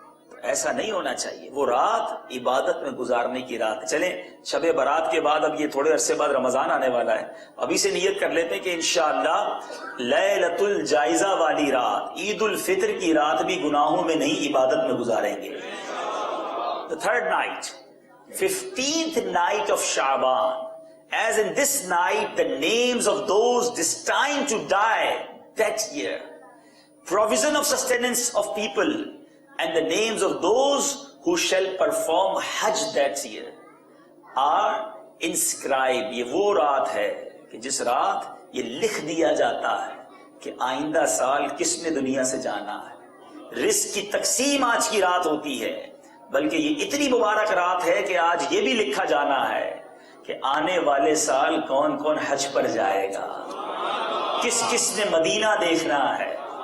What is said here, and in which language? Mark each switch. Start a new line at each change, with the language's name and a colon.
Urdu: تو ایسا نہیں ہونا چاہیے. وہ رات عبادت میں گزارنے کی رات. چلیں شب برات کے بعد اب یہ تھوڑے عرصے بعد رمضان آنے والا ہے، ابھی سے نیت کر لیتے ہیں کہ انشاءاللہ لیلۃ الجائزہ والی رات، عید الفطر کی رات بھی گناہوں میں نہیں عبادت میں گزاریں گے.
English: The 3rd night, 15th night of Sha'ban, as in this night the names of those destined to die that year, provision of sustenance of people, and the names of those who shall perform Hajj that year are inscribed.
Urdu: یہ وہ رات ہے کہ جس رات یہ لکھ دیا جاتا ہے کہ آئندہ سال کس نے دنیا سے جانا ہے. رزق کی تقسیم آج کی رات ہوتی ہے، بلکہ یہ اتنی مبارک رات ہے کہ آج یہ بھی لکھا جانا ہے کہ آنے والے سال کون کون حج پر جائے گا، کس کس نے مدینہ دیکھنا ہے.